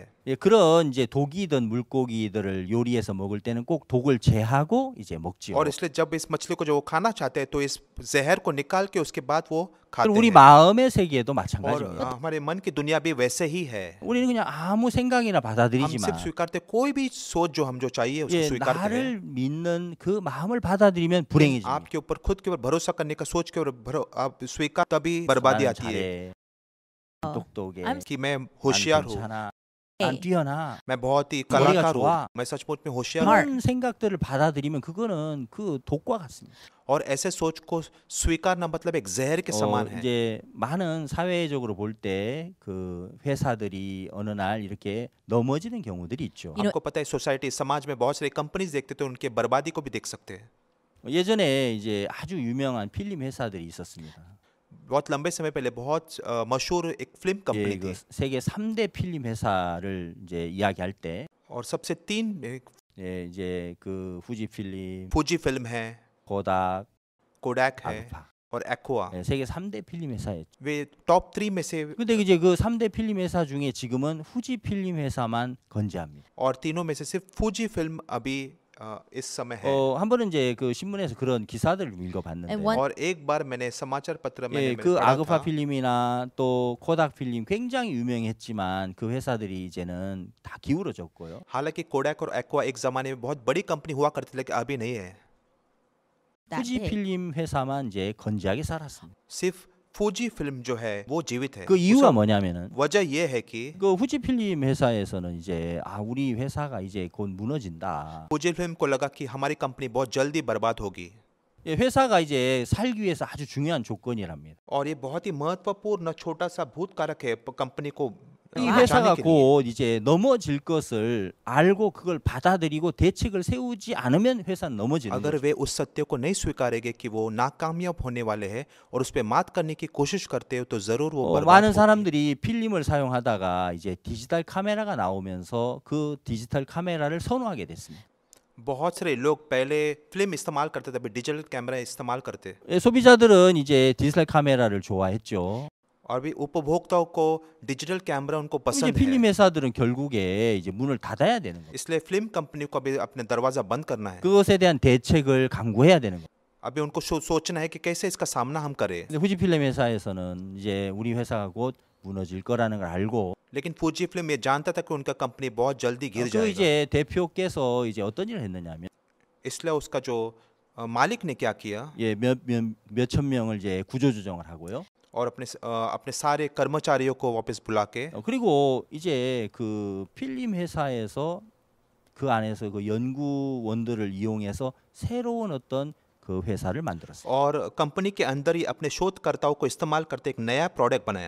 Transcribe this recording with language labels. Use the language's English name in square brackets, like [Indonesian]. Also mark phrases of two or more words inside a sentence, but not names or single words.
[Korean] 예, 그런 이제 독이든 물고기들을 요리해서 먹을 때는 꼭 독을 제하고 이제 먹지요. [Hindi] और इसलिए जब इस मछली को जो वो खाना चाहते हैं तो इस जहर को निकाल के उसके बाद वो खाते [Korean] 그리고 우리 [Hindi] हैं। [Korean] 마음의 세계도 [Hindi] और [Korean] 마찬가지입니다. [Hindi] हमारे मन की दुनिया भी वैसे ही है। [Korean] 우리는 그냥 아무 생각이나 [Hindi] हम [Korean] 받아들이지만 [Hindi] सिर्फ स्वीकारते, कोई भी सोच जो हम जो चाहिए उसको [Korean] 예, [Hindi] स्वीकारते हैं। [Korean] 나를 믿는 그 마음을 받아들이면 [Hindi] लेकिन [Korean] 불행해집니다. [Hindi] आपके ऊपर खुद के ऊपर भरोसा करने का सोच के ऊपर आप स्वीकार तभी बर्बादी [Korean] 나는 [Hindi] आती है [Korean] 잘해, 똑똑해, [English] I'm [Hindi] कि मैं [Korean] 난 [Hindi] होशियार हूँ, [Korean] 괜찮아, 난 뛰어나. [Hindi] मैं बहुत ही [Korean] 머리가 [Hindi] कलाकार हूँ, [Korean] 좋아. [Hindi] मैं सचमुच में होशियार हूँ। [Korean] 그런 생각들을 받아들이면 그거는 그 독과 같습니다. [Hindi] और ऐसे सोच को स्वीकारना मतलब एक जहर के समान है। [Korean] 이제 많은 사회적으로 볼 때 그 회사들이 어느 날 이렇게 넘어지는 경우들이 있죠. [English] You know- [Hindi] आपको पता है सोसाइटी समाज में बहुत सारी कंपनीज देखते तो उनके बर्बादी को भी देख सकते हैं। [Korean] 예전에 이제 아주 유명한 필름 회사들이 있었습니다. [Hindi] बहुत लंबे समय पहले बहुत मशहूर एक फिल्म [Korean] 예, [Hindi] कंपनी [Korean] 그 [Hindi] थी [Korean] 세계 3대 필름 회사를 이제 이야기할 때 [Hindi] और सबसे तीन [Korean] 예, 이제 그 후지 필름, [Hindi] फूजी फिल्म है, [Korean] 고닥, [Hindi] कोडैक है [Korean] 아그파. [Hindi] और एक्वा। [Korean] 예, 세계 3대 필름 회사였죠. [Hindi] वे टॉप 3 में से [Korean] 근데 이제 그 3대 필름 회사 중에 지금은 후지 필름 회사만 건재합니다. [Hindi] और तीनों में से सिर्फ फूजी फिल्म अभी इस समय है। [Korean] 한 번은 이제 그 신문에서 그런 기사들을 읽어봤는데 [English] And one- [Hindi] और एक बार मैंने समाचार पत्र में [Korean] 예, [Hindi] मैंने [Korean] 그 [Hindi] पढ़ा [Korean] 아그파 [Hindi] था, [Korean] 필름이나 또 코닥 필름 굉장히 유명했지만 그 회사들이 이제는 다 기울어졌고요. [Hindi] हालांकि कोडैक और एक्वा एक जमाने में बहुत बड़ी कंपनी हुआ करती थी लेकिन अभी नहीं है। [English] that [Korean] 후지 [English] big. [Korean] 필름 회사만 이제 건재하게 살았습니다. [Hindi] सिर्फ फूजी फिल्म जो है वो जीवित है। [Korean] 그 이유가 [Hindi] उसका [Korean] 뭐냐면은 [Hindi] वजह ये है कि [Korean] 그 후지 필름 회사에서는 이제 우리 회사가 이제 곧 무너진다. [Hindi] फूजी फिल्म को लगा कि हमारी कंपनी बहुत जल्दी बर्बाद होगी [Korean] 예, 회사가 이제 살기 위해서 아주 중요한 조건이랍니다. [Hindi] और ये बहुत ही महत्वपूर्ण छोटा सा भूत कारक है कंपनी को [Korean] 이 [Hindi] बचाने [Korean] 회사가 [Hindi] के लिए। [Korean] 곧 이제 넘어질 것을 알고 그걸 받아들이고 대책을 세우지 않으면 회사는 넘어지는 [Hindi] अगर [Korean] 거죠. [Hindi] वे उस सत्य को नहीं स्वीकारेंगे कि वो नाकामयाब होने वाले हैं और उस पर मात करने की कोशिश करते हो तो जरूर वो बर्बाद [Korean] 많은 [Hindi] होगी। [Korean] 사람들이 필름을 사용하다가 이제 디지털 카메라가 나오면서 그 디지털 카메라를 선호하게 됐습니다. [Hindi] बहुत सारे लोग पहले फिल्म इस्तेमाल करते थे अभी [English] digital camera [Hindi] इस्तेमाल करते [Korean] 예, 소비자들은 이제 디지털 카메라를 좋아했죠. [Hindi] और भी उपभोक्ताओं को [English] digital camera [Hindi] उनको [Korean] 이제 [Hindi] पसंद [Korean] 필름 [Hindi] है। [Korean] 회사들은 결국에 이제 문을 닫아야 되는 거예요. [Hindi] इसलिए [English] film company [Hindi] को अभी अपने दरवाजा बंद करना है। [Korean] 그것에 대한 대책을 강구해야 되는 거예요. [Hindi] अभी उनको सोचना है कि कैसे इसका सामना हम करें। [Korean] 근데 후지 필름 회사에서는 이제 우리 회사가 곧 무너질 거라는 걸 알고 [Hindi] लेकिन फूजी फिल्म ये जानता था कि उनका कंपनी बहुत जल्दी गिर [Korean] 그 [Hindi] जाएगा। [Korean] 이제 대표께서 이제 어떤 일을 했느냐면 [Hindi] इसलिए उसका जो मालिक ने क्या किया [Korean] 예, 몇천 명을 이제 구조조정을 하고요. [Hindi] और अपने सारे कर्मचारियों को वापस बुला के [Korean] 그리고 이제 그 필름 회사에서 그 안에서 그 연구원들을 이용해서 새로운 어떤 그 회사를 만들었어요. [Hindi] और कंपनी के अंदर ही अपने शोधकर्ताओं को इस्तेमाल करते एक नया प्रोडक्ट बनाया।